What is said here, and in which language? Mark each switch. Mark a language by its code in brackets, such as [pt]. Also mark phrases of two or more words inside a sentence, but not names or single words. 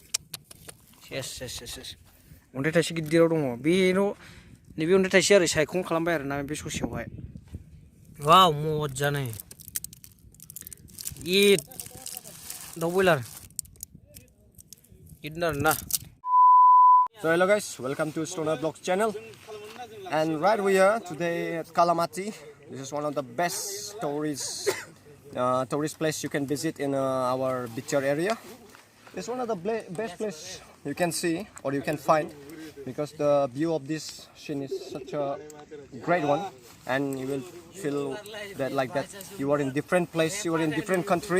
[brx] अन्थाइ थाइसे गिदिराव दङ बेल' नैबे अन्थाइ थाइसे ओरै सायखं खालामबाय आरोना बे ससेयावहाय वाव मोजानो इद दाउ बयलार इदिनो आरोना [en] So hello guys, welcome to Stoner Vlogs channel. And right we are today at Kalamati. This is one of the best tourist place you can visit in our beacher area. It's one of the best place you can see or you can find because the view of this scene is such a great one, and you will feel that you are in different place, you are in different country.